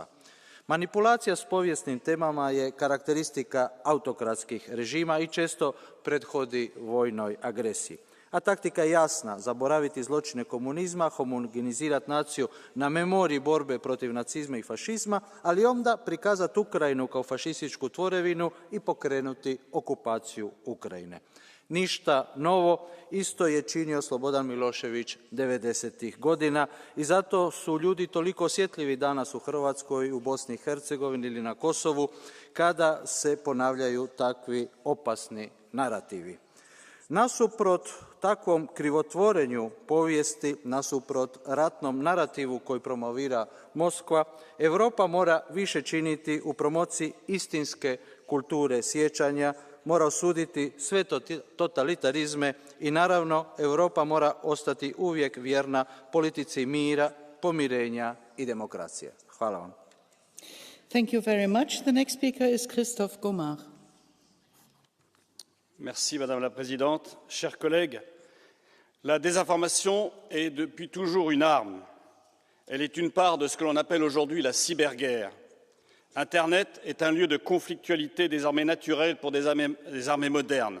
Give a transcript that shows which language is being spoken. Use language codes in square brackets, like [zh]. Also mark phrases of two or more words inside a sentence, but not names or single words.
[hr] Manipulacija s povijesnim temama je karakteristika autokratskih režima i često prethodi vojnoj agresiji. A taktika je jasna, zaboraviti zločine komunizma, homogenizirati naciju na memoriji borbe protiv nacizma i fašizma, ali onda prikazati Ukrajinu kao fašističku tvorevinu i pokrenuti okupaciju Ukrajine. Ništa novo, isto je činio Slobodan Milošević 90. godina i zato su ljudi toliko osjetljivi danas u Hrvatskoj, u Bosni i Hercegovini ili na Kosovu kada se ponavljaju takvi opasni narativi. Nasuprot takvom krivotvorenju povijesti, nasuprot ratnom narativu koji promovira Moskva, Europa mora više činiti u promociji istinske kulture sjećanja, mora osuditi sve totalitarizme i naravno Europa mora ostati uvijek vjerna politici mira, pomirenja i demokracije. Hvala vam. [en] Thank you very much. The next speaker is Christophe Gomard. [fr] Merci Madame la Présidente. Chers collègues, la désinformation est depuis toujours une arme. Elle est une part de ce que l'on appelle aujourd'hui la cyberguerre. Internet est un lieu de conflictualité désormais naturel pour des armées modernes.